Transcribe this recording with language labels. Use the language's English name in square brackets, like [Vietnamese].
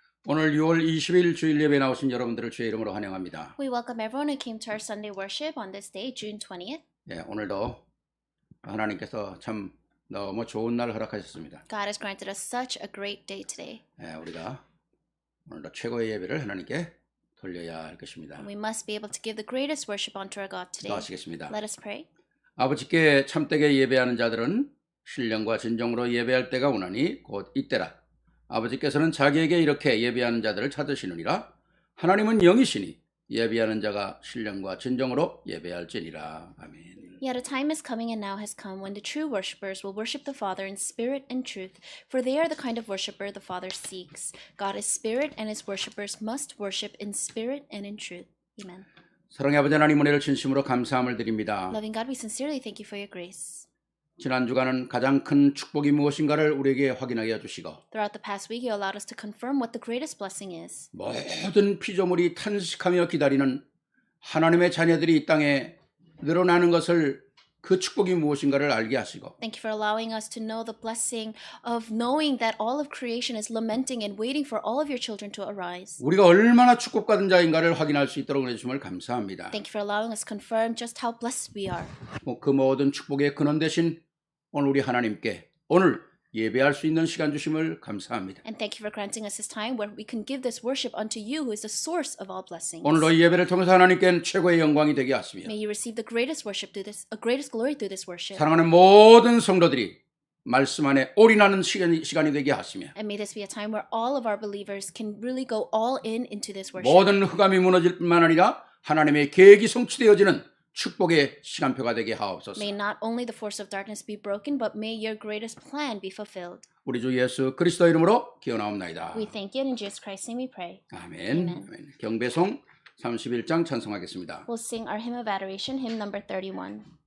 [Korean] 오늘 6월 20일 주일 예배 나오신 여러분들을 주의 이름으로 환영합니다. [English] We welcome everyone who came to our Sunday worship on this day, June 20th. [Korean] 예, 오늘도 하나님께서 참 너무 좋은 날 허락하셨습니다. [English] God has granted us such a great day today. [Korean] 예, 우리가 오늘도 최고의 예배를 하나님께 돌려야 할 것입니다. [English] And we must be able to give the greatest worship unto our God today. [Korean] 기도하시겠습니다. [English] Let us pray. [Korean] 아버지께 참되게 예배하는 자들은 신령과 진정으로 예배할 때가 오나니 곧 이때라. 아버지께서는 자기에게 이렇게 예배하는 자들을 찾으시느니라. 하나님은 영이시니 예배하는 자가 신령과 진정으로 예배할지니라. 아멘. [English] Yet a time is coming and now has come when the true worshippers will worship the Father in spirit and truth, for they are the kind of worshipper the Father seeks. God is spirit, and his worshippers must worship in spirit and in truth. Amen. [Korean] 사랑의 아버지 하나님 은혜를 진심으로 감사함을 드립니다. [English] Loving God, we sincerely thank you for your grace. [Korean] 지난 주간은 가장 큰 축복이 무엇인가를 우리에게 확인하게 해주시고 [English] Throughout the past week, you allowed us to confirm what the greatest blessing is. [Korean] 모든 피조물이 탄식하며 기다리는 하나님의 자녀들이 이 땅에 늘어나는 것을 그 축복이 무엇인가를 알게 하시고 [English] Thank you for allowing us to know the blessing of knowing that all of creation is lamenting and waiting for all of your children to arise. [Korean] 우리가 얼마나 축복받은 자인가를 확인할 수 있도록 해주심을 감사합니다. [English] Thank you for allowing us to confirm just how blessed we are. [Korean] 그 모든 축복의 근원 되신 오늘 우리 하나님께 오늘 예배할 수 있는 시간 주심을 감사합니다. [English] And thank you for granting us this time where we can give this worship unto you who is the source of all blessings. [Korean] 오늘도 이 예배를 통해서 하나님께는 최고의 영광이 되게 하시며 [English] May you receive the greatest worship through this, a greatest glory through this worship. [Korean] 사랑하는 모든 성도들이 말씀 안에 올인하는 시간이 되게 하시며 [English] And may this be a time where all of our believers can really go all in into this worship. [Korean] 모든 흑암이 무너질 뿐만 아니라 하나님의 계획이 성취되어지는 축복의 시간표가 되게 하옵소서. [English] May not only the force of darkness be broken, but may your greatest plan be fulfilled. [Korean] 우리 주 예수 그리스도 이름으로 기원하옵나이다. [English] We thank you, and in Jesus Christ's name we pray. [Korean] 아멘. 아멘. 경배송 31장 찬송하겠습니다. [English] We'll sing our hymn of adoration, hymn number 31.